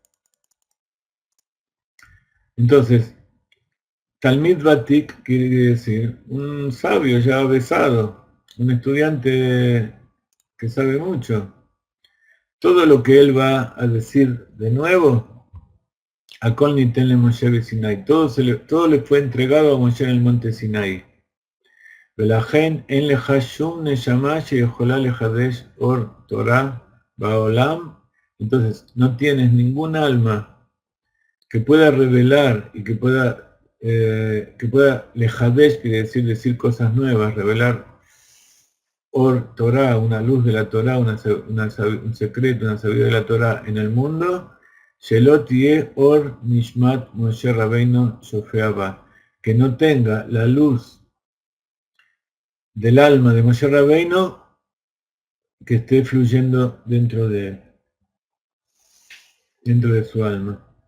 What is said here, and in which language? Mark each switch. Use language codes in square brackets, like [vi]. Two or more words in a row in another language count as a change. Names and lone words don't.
[es] Entonces, [he] תלמיד ותיק [es] quiere decir un sabio ya avesado, un estudiante que sabe mucho. Todo lo que él va a decir de nuevo, a [he] כל ניתן משה סיני, [es] todo le fue entregado a Moshe en el monte Sinai. [he] ולכן אין לשום נשמה שיכולה לחדש אור תורה בעולם. [es] Entonces, no tienes ningún alma que pueda revelar y que pueda lehadesh, quiere decir cosas nuevas, revelar [he] אור תורה, [es] una luz de la Torah, un secreto, una sabiduría de la Torah en el mundo, [he] שלא יהיה אור נשמת משה רבנו שופע בה, [es] que no tenga la luz del alma de Moshe Rabbeinu que esté fluyendo dentro de él, dentro de su alma.